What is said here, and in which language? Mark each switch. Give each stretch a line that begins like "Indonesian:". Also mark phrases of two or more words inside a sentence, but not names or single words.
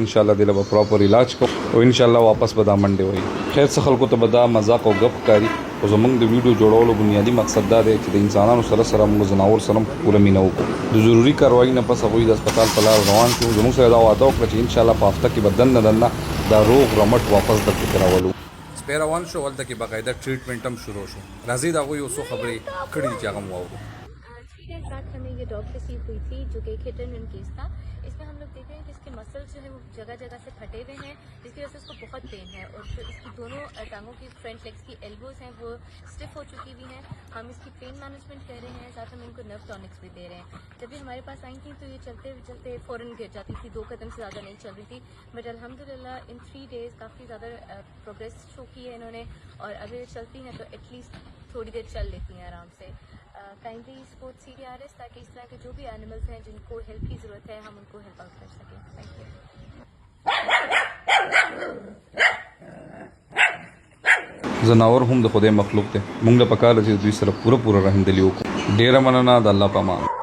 Pashto: انشاءالله دې له به پراپر علاج کوم او انشاءالله واپس به دا منډې وایي خیر څه خلکو ته به دا مذاق او ګپ ښکاري خو زموږ د ویډیو جوړولو بنیادي مقصد دا دی چې د انسانانو سره موږ ځناور سره پوره مینه وکړو د ضروري کاروایي نه پس هغوی د هسپتال په لار روان شو زموږ سره دا وعده وکړه چې انشاءالله په هفته کې به دننه دا روغ رمټ واپس دلته کې راولو سپی روان شو هلته کې باقاعده ټریټمنټ هم شروع شو راځئ د هغوی یو څو خبرې کړي دي چې هغه مو واورو
Urdu: ساتھ ہمیں یہ
English: dog receive
Urdu: ہوئی تھی جو کہ ایک
English: hit and run
Urdu: کیس تھا اس میں ہم لوگ دیکھ رہے ہیں کہ اس کے مسلس جو ہے وہ جگہ جگہ سے پھٹے ہوئے ہیں جس کی وجہ سے اس کو بہت پین ہے اور جو اس کی دونوں ٹانگوں کی
English: front legs
Urdu: کی ایلبوز ہیں وہ اسٹف ہو چکی ہوئی ہیں ہم اس کی
English: pain management
Urdu: کر رہے ہیں ساتھ ہم ان کو
English: nerve tonics
Urdu: بھی دے رہے ہیں جب یہ ہمارے پاس آئی تھیں تو یہ چلتے فوراً گر جاتی تھی 2 قدم سے زیادہ نہیں چل رہی تھی بٹ الحمدللہ ان 3 days کافی زیادہ
English: progress show
Urdu: کی ہے انہوں نے اور اگر چلتی ہیں تو
English: at least
Urdu: تھوڑی دیر چل لیتی ہیں آرام سے
English: kindly support CDRS
Urdu: تاکہ اس طرح کے جو بھی اینیملس ہیں جن کو ہیلپ کی ضرورت ہے ہم ان کو
English: help out
Urdu: کر سکیں
English: thank you
Pashto: زناور هم د خدای مخلوق دی موږ له پکار چې دوی سره پوره رحمدلي وکړو ډیره مننه د الله په امان